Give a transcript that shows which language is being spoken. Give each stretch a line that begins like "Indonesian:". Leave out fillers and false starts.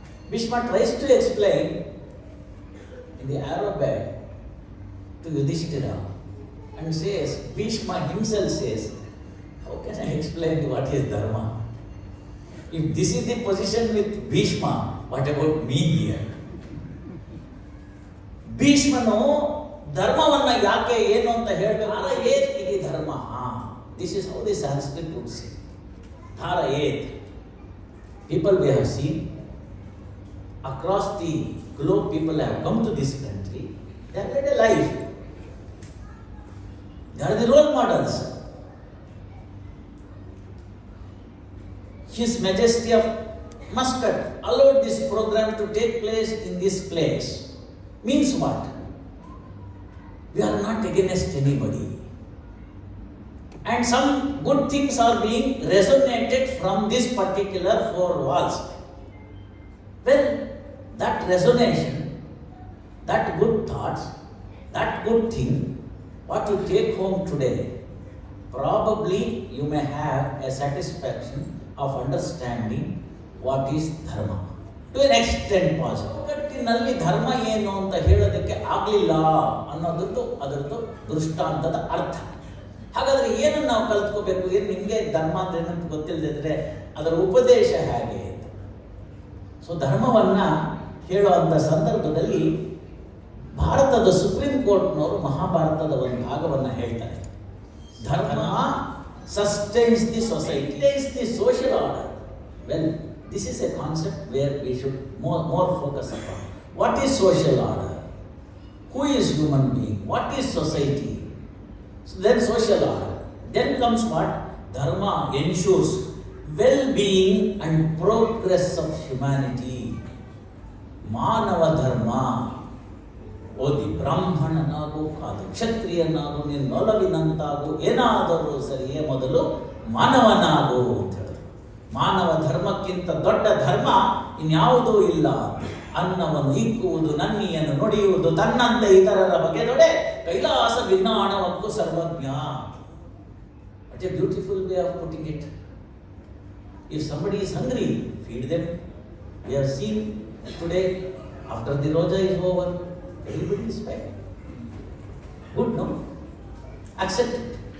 English: Bhishma tries to explain in the arrow bag to Yudhishthira and says, Bhishma himself says, how can I explain what is dharma? If this is the position with Bhishma, what about me here?
Kannada: ಭೀಷ್ಮನು ಧರ್ಮವನ್ನ ಯಾಕೆ ಏನು ಅಂತ ಹೇಳಬೇಕು, ಏತ್ ಇತಿ ಧರ್ಮ.
English: This is how the Sanskrit would say. Dhara et. People we have seen across the globe, people have come to this country, they have led a life. They are the role models. His Majesty of Muscat allowed this program to take place in this place. Means what? We are not against anybody. And some good things are being resonated from this particular four walls. Well, that resonation, that good thoughts, that good thing, what you take home today, probably you may have a satisfaction of understanding what is dharma. To an extent possible.
Kannada: ಜಗತ್ತಿನಲ್ಲಿ ಧರ್ಮ ಏನು ಅಂತ ಹೇಳೋದಕ್ಕೆ ಆಗಲಿಲ್ಲ ಅನ್ನೋದದ್ದು ಅದರದ್ದು ದೃಷ್ಟಾಂತದ ಅರ್ಥ. ಹಾಗಾದರೆ ಏನನ್ನು ನಾವು ಕಲ್ತ್ಕೋಬೇಕು? ಏನು ನಿಮಗೆ ಧರ್ಮ ಅಂದ್ರೆ ಏನಂತ ಗೊತ್ತಿಲ್ಲದಿದ್ರೆ ಅದರ ಉಪದೇಶ ಹೇಗೆ ಅಂತ. ಸೊ ಧರ್ಮವನ್ನು ಹೇಳುವಂಥ ಸಂದರ್ಭದಲ್ಲಿ ಭಾರತದ ಸುಪ್ರೀಂ ಕೋರ್ಟ್ನವರು ಮಹಾಭಾರತದ ಒಂದು ಭಾಗವನ್ನು ಹೇಳ್ತಾರೆ.
English: Dharma sustains the society, sustains the social order. Well, this is a concept where we should more focus upon. What is social order? Who is human being? What is society? So then social order. Then comes what? Dharma ensures well-being and progress of humanity. Manava dharma.
Kannada: ಓದಿ ಬ್ರಾಹ್ಮಣನಾಗು, ಕಾದು ಕ್ಷತ್ರಿಯನಾಗು, ನಿನ್ನೊಲವಿನಂತಾಗು, ಏನಾದರೂ ಸರಿಯೇ ಮೊದಲು ಮಾನವನಾಗು ಅಂತ ಹೇಳಿದ್ರು. ಮಾನವ ಧರ್ಮಕ್ಕಿಂತ ದೊಡ್ಡ ಧರ್ಮ ಇನ್ಯಾವುದೂ ಇಲ್ಲ. ಅನ್ನವನ್ನು ಇಕ್ಕುವುದು, ನನ್ನಿಯನ್ನು ನುಡಿಯುವುದು, ತನ್ನಂತೆ ಇತರರ ಬಗೆದೊಡೆ ಕೈಲಾಸ ಭಿನ್ನಾಣವಕ್ಕೂ ಸರ್ವಜ್ಞ.
English: What a beautiful way of putting it. If somebody is hungry, feed them. We have seen today, after the roja is over, everybody is fed. Good, no? Accept it.